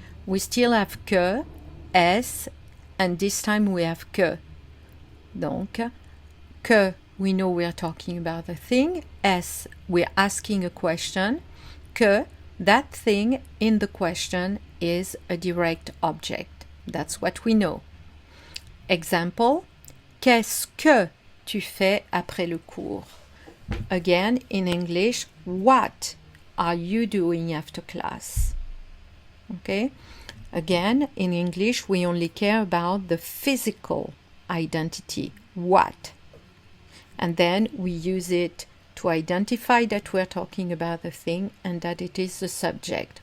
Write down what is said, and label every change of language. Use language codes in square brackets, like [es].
[en] We still have que, est, and this time we have que. Donc, que, we know we are talking about a thing. Est, we're asking a question. Que, that thing in the question is a direct object. That's what we know. Example, [fr] qu'est-ce que tu fais après le cours? [en] Again, in English, what are you doing after class? Okay? Again, in English, we only care about the physical identity, what. And then we use it to identify that we're talking about the thing and that it is the subject.